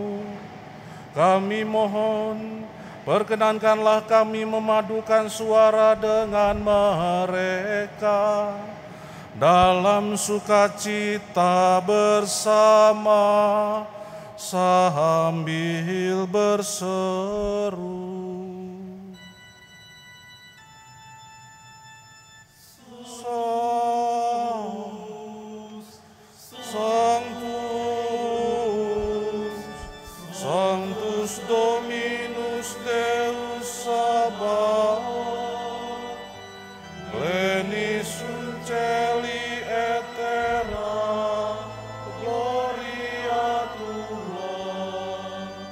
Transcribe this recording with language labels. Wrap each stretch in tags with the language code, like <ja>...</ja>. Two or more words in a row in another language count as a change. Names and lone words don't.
<id>Kami mohon, perkenankanlah kami memadukan suara dengan mereka dalam sukacita bersama sambil berseru.</id> <la>Sanctus, Sanctus Dominus Deus Sabaoth, pleni sunceli et terra gloria tua.</la>